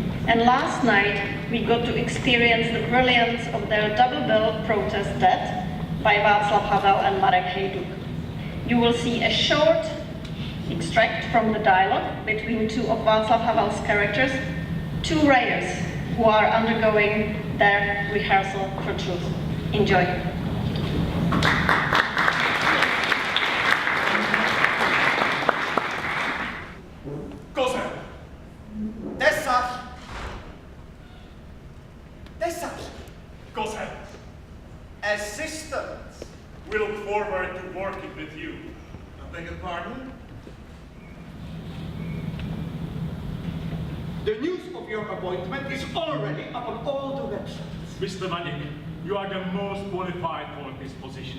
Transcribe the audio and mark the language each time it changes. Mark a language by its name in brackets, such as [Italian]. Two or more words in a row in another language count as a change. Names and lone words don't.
[English] And last night we got to experience the brilliance of their double bill Protest Dead by Vaclav Havel and Marek Hejduk. You will see a short extract from the dialogue between two of Václav Havel's characters, two writers who are undergoing their rehearsal for truth. Enjoy. Kozel! Tesař! Tesař! Kozel! Assistant! We look forward to working with you. I beg your pardon? The news of your appointment is already up on all the websites. Mr. Manik, you are the most qualified for this position.